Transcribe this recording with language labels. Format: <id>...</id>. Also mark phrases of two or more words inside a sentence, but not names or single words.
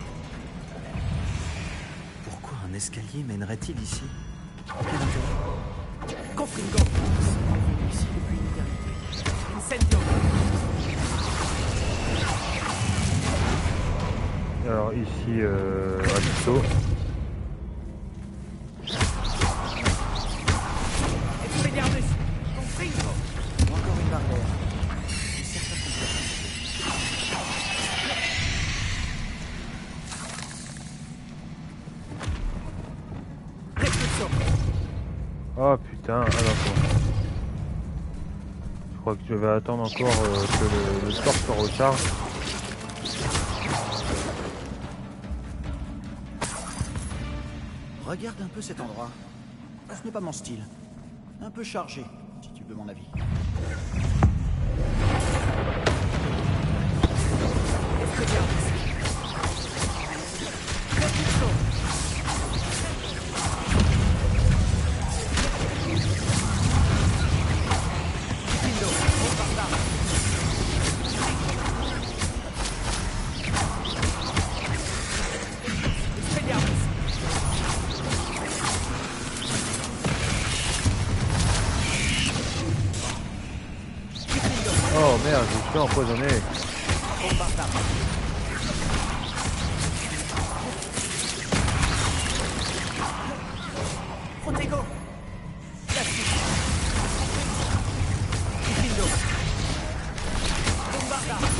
<fr>Pourquoi un escalier mènerait-il ici? Quel intérêt? Confringo. Ici depuis une éternité. Incendio. Alors ici, Abisso. Expelliarmus. Confringo. Encore une barrière. Repulso. Oh putain, ah d'accord. Je crois que je vais attendre encore que le sort se recharge. Regarde un peu cet endroit. Ce n'est pas mon style. Un peu chargé, si tu veux mon avis. Expelliarmus. Repulso. Confringo. Bombarda. Expelliarmus. Oh merde, je suis empoisonné. Bombarda. Protego. Plastic. Confringo. Bombarda.</fr>